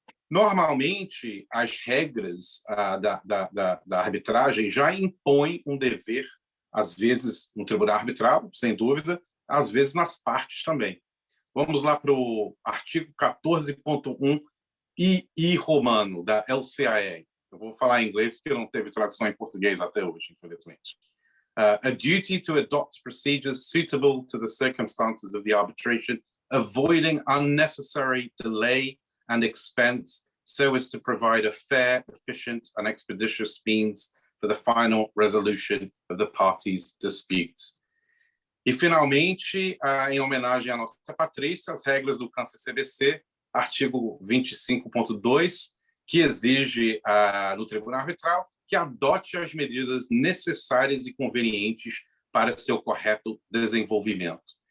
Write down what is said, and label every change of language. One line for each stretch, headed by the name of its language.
Portuguese: Normalmente, as regras da arbitragem já impõem um dever, às vezes no tribunal arbitral, sem dúvida, às vezes nas partes também. Vamos lá para o artigo 14.1 II romano, da LCAE. Eu vou falar em inglês porque não teve tradução em português até hoje, infelizmente.
English: A duty to adopt procedures suitable to the circumstances of the arbitration, avoiding unnecessary delay and expense, so as to provide a fair, efficient, and expeditious means for the final resolution of the parties' disputes.
Portuguese: E, finalmente, em homenagem à nossa Patrícia, as regras do CAN-CCBC, artigo 25.2, que exige no Tribunal Arbitral que adote as medidas necessárias e convenientes para seu correto desenvolvimento.